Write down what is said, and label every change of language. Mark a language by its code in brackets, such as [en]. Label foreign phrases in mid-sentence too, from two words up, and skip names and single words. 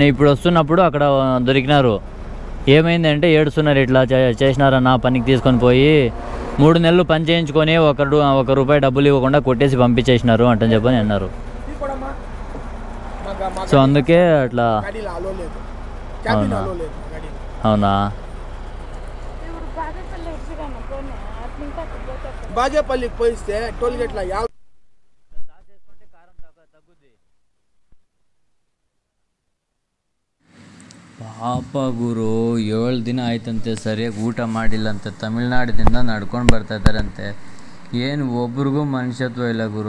[te] ఇప్పుడు వస్తున్నప్పుడు అక్కడ దొరికినారు. ఏమైందంటే ఏడుస్తున్నారు, ఇట్లా చేసినారన్న, పనికి తీసుకొని పోయి 3 నెలలు పని చేయించుకొని 1 రూపాయి డబ్బులు ఇవ్వకుండా కొట్టేసి పంపించేసినారు అంటని చెప్పని అన్నారు. సో అందుకే అట్లా. అవునా? బాగేపల్లికి పోయిస్తే టోల్ గేట్ల [kn] ಪಾಪ ಗುರು 7 ದಿನ ಆಯ್ತಂತೆ, ಸರಿಯಾಗಿ ಊಟ ಮಾಡಿಲ್ಲಂತೆ. ತಮಿಳ್ನಾಡಿನಿಂದ ನಡ್ಕೊಂಡು ಬರ್ತಾಯಿದ್ದಾರಂತೆ. ಏನು ಒಬ್ರಿಗೂ ಮನುಷ್ಯತ್ವ ಇಲ್ಲ ಗುರು.